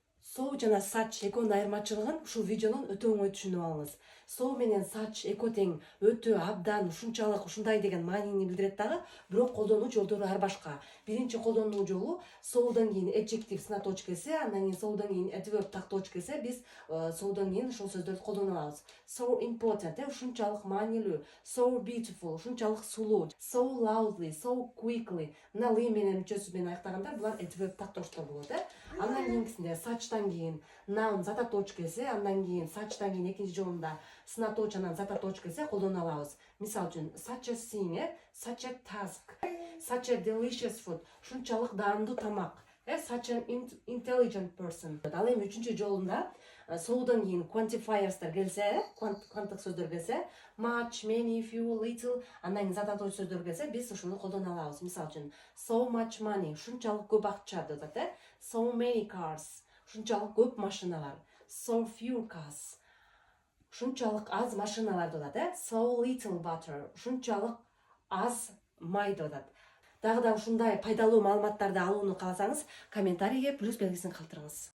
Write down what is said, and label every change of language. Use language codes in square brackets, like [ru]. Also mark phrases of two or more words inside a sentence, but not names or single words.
[ky] So жана such экөөнүн айырмачылыгын ушул видеодон өтө оңой түшүнүп алыңыз. So менен such экөө тең өтө абдан ушунчалык ушундай деген маанини билдирет дагы, бирок колдонуу жолдору ар башка. Биринчи колдонуу жолу so'dan кийин adjective сынатооч келсе, андан кийин so'дан кийин adverb тактооч келсе, биз so'дан кийин ушул сөздөрдү колдоно алабыз. [en] So important, [ky] ушунчалык маанилүү, [en] so beautiful, [ky] ушунчалык сулуу, [en] so loudly, so quickly. [ky] Мына ли менен мүчөсү менен аяктаганда булар adverb тактоочтор болот, Андан кийинкисинде such'тан кийин noun зататооч келсе, андан кийин such'тан кийин экинчи жолунда сынатооч анан зататооч келсе колдоно алабыз. Мисалы үчүн [en] such a thing, such a task, such a delicious food, [ky] ушунчалык даамдуу тамак, [en] such an intelligent person. [ky] Ал эми үчүнчү жолунда so'дан кийин quantifierстер келсе, кванттык сөздөр келсе, [en] much, many, few, little, [ky] андан кийин зататооч сөздөр келсе, биз ушуну колдоно алабыз. Мисалы үчүн [en] so much money, [ky] ушунчалык көп акча деп атат, [en] so many cars, [ky] ушунчалык көп машиналар, [en] so few cars, [ky] ушунчалык аз машиналар деп атат, [en] so little butter, [ky] ушунчалык аз май деп атат. Дагы да ушундай пайдалуу маалыматтарды алууну кааласаңыз, комментарийге плюс белгисин калтырыңыз.